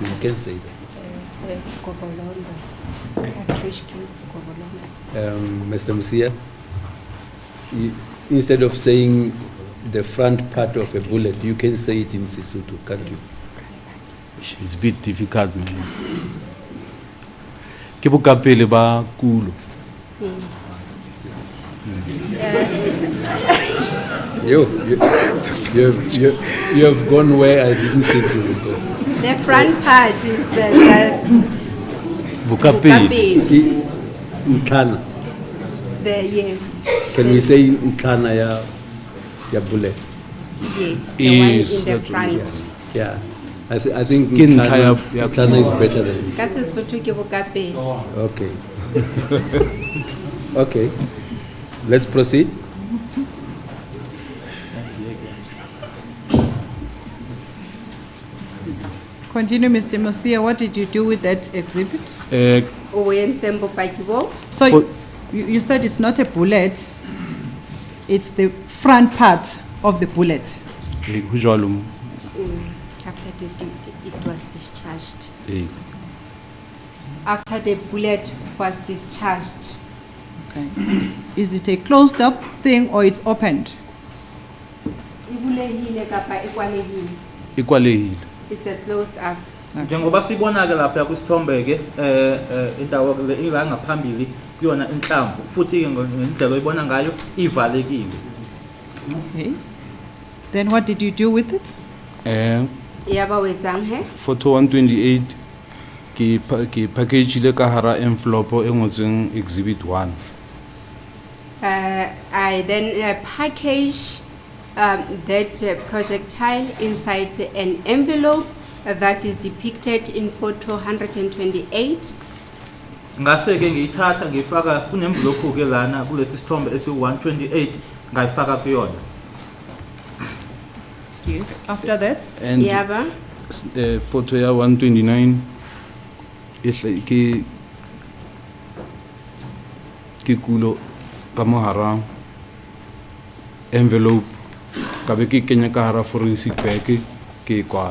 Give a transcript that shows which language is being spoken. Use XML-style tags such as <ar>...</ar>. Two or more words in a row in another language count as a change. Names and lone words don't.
<en>You can say that. Mr. Musia, instead of saying the front part of a bullet, you can say it in Sesotho, can't you? It's a bit difficult.</en> <st>Ke bokapele ba kulo.</st> <en>You have gone where I didn't think you would go. The front part is the</en> <st>Bokapele. Ntlana.</st> <en>yes. Can we say</en> <st>Ntlana ya</st> <en>bullet? Yes, the Yes, one in the that front. Yeah. I think</en> <st>Ke ntlha ya</st> <en>Ntlana is better than.</en> <st>Ka Sesotho ke bokapele.</st> <en>Okay. Okay. Let's proceed. Continue, Mr. Mosia. What did you do with that exhibit?</en> <st>O entseng bopaki bo.</st> <en>So you said it's not a bullet, it's the front part of the bullet.</en> <st>Ho jwalo mo.</st> <en>After it was discharged. After the bullet was discharged. Okay. Is it a closed up thing or it's opened?</en> <st>E bulehile kapa e kwalehile? E kwalehile.</st> <en>It's a closed up.</en> <zu>Njengoba sibona ke lapha kusithombe ke indawo le ila ngaphambili kuyona inhlamvu futhi ke ngendlela oyibona ngayo ivalekile.</zu> <en>Okay. Then what did you do with it?</en> <st>Yaba wetsang he? Photo 128 ke package le ka hara envelope e ngotseng exhibit 1.</st> <en>I then package that projectile inside an envelope that is depicted in photo 128.</en> <zu>Ngase ke ngiyithatha ngifaka kunemvlophu ke lana kulesi sithombe esi 128 ngayifaka kuyona.</zu> <en>Yes. After that? And</en> <st>Yaba. Photo ya 129 ke kulo ka mo hara envelope ka be ke kenya ka hara</st> <en>forensic bag</en> <st>ke kwala.</st>